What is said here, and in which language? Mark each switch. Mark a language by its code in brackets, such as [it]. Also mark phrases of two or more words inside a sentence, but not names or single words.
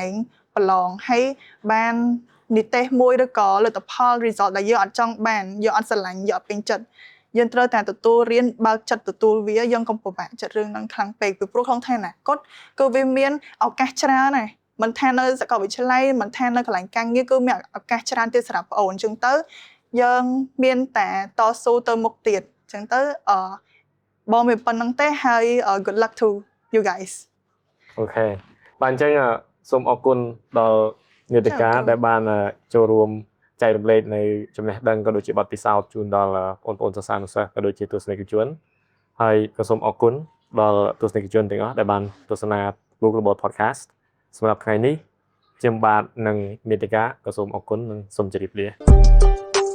[km] ងប្រឡងហើយបាននិទេសមួយឬក៏លទ្ធផល result ដែលយើងអត់ចង់បានយើងអត់ស្រឡាញ់យើងអត់ពេញចិត្តយើងត្រូវតែទទួលរៀនបើកចិត្តទទួលវាយើងកុំពិបាកចិត្តរឿងហ្នឹងខ្លាំងពេកពីព្រោះក្នុងថ្ងៃអនាគតគឺវាមានឱកាសច្រើនណាស់មិនថានៅសាកលវិទ្យាល័យមិនថានៅកន្លែងការងារគឺមានឱកាសច្រើនទៀតសម្រាប់បងអូនអញ្ចឹងទៅយើងមានតែតស៊ូទៅមុខទៀតអញ្ចឹងទៅបងមានប៉ុណ្្នឹងទេហើយ [en] good luck to you guys [km] អូខេបាទអញ្ចឹងសូមអរគុណដល់នាតិកាដែលបានចូលរួមចែករំលែកនៅចំណេះដឹងក៏ដូចជាបទពិសោធន៍ជូនដល់បងប្អូនសិស្សានុសិស្សក៏ដូចជាទស្សនិកជនហើយក៏សូមអរគុណដល់ទស្សនិកជនទាំងអស់ដែលបានទស្សនា Global Podcast សម្រាប់ថ្ងៃនេះខ្ញុំបាទនិងនាតិកាក៏សូមអរគុណនិងសូមជម្រាបលា